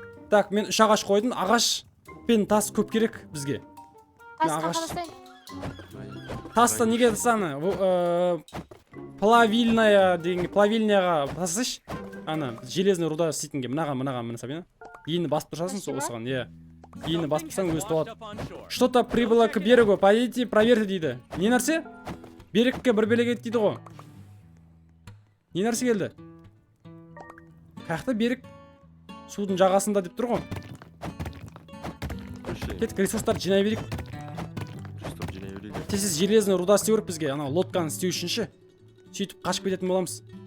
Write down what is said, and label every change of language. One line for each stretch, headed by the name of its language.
Kazakh: Так, мен 3 ағаш қойдым. Ағаш пен тас көп керек бізге. Тасқа ағаш. қарастайын. Тасты неге тасаны? Плавильная деген, плавильняға тасыш. Ана,
Russian: железный руда
Kazakh: істейтінге, мынаған, Сабина. Ені басып тұрсасын сол осыған, иә. Ені басып тұрсаң өзі толады.
Russian: Что-то прибыло к берегу, пойдите, проверьте
Kazakh: дейді. Не нәрсе? Берекке бір белек дейді ғой. Не нәрсе келді? Қаяқта берек? Судың жағасында деп тұр ғой. Кетік, ресурстарды жинай берейік. Тез
Russian: железный руда
Kazakh: істеу керек бізге, анау лодканы істеу үшінші. Сөйтіп қашып кететін боламыз.